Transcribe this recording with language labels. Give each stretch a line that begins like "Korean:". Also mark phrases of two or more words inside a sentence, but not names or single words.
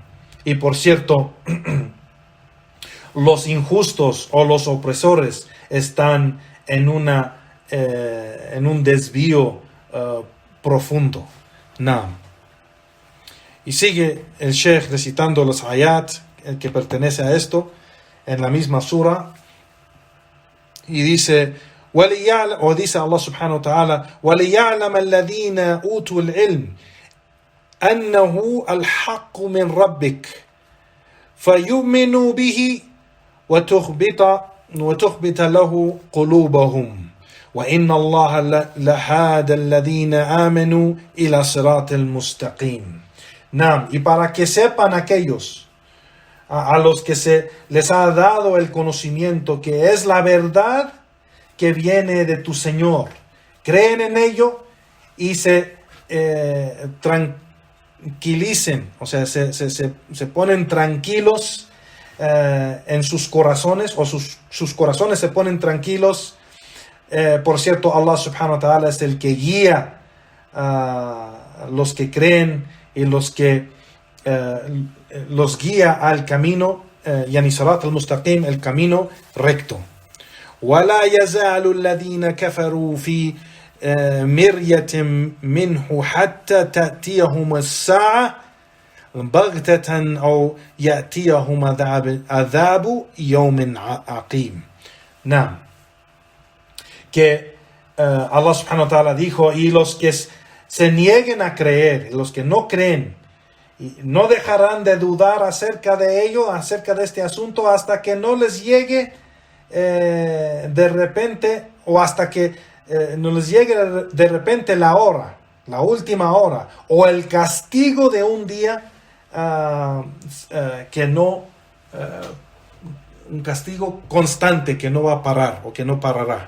Spanish: Y por cierto, los injustos o los opresores están en un desvío profundo. Naam. Y sigue el Sheikh recitando los ayat que pertenece a esto en la misma sura. Y dice, o dice Allah
Arabic: سبحانه وتعالى, وَلِيَعْلَمَ الَّذِينَ أُوتُوا الْعِلْمِ أَنَّهُ الْحَقُّ مِنْ رَبِّكَ فَيُؤْمِنُوا بِهِ وتخبت له قلوبهم وإن الله لهادى الذين آمنوا إلى صراط المستقيم.
Spanish: Naam, y para que sepan aquellos a los que se les ha dado el conocimiento que es la verdad que viene de tu Señor, creen en ello y se tranquilicen, o sea, se ponen tranquilos en sus corazones, o sus corazones se ponen tranquilos. Por cierto, Allah
Arabic: سبحانه وتعالى
Spanish: es el que guía a los que creen y los guía al camino,
Arabic: يعني صراط المستقيم,
Spanish: el camino recto.
Arabic: وَلَا يَزَالُ الَّذِينَ كَفَرُوا فِي مِرْيَةٍ مِّنْهُ حَتَّى تَأْتِيَهُمُ السَّاعَةُ بغتة أو يأتيهم عذاب يوم عقيم.
Spanish: Naam. Que Allah
Arabic: سبحانه وتعالى
Spanish: dijo, y los que se nieguen a creer, los que no creen, y no dejarán de dudar acerca de ello, acerca de este asunto, hasta que no les llegue de repente, o hasta que no les llegue de repente la hora, la última hora, o el castigo de un día que no, un castigo constante que no va a parar o que no parará.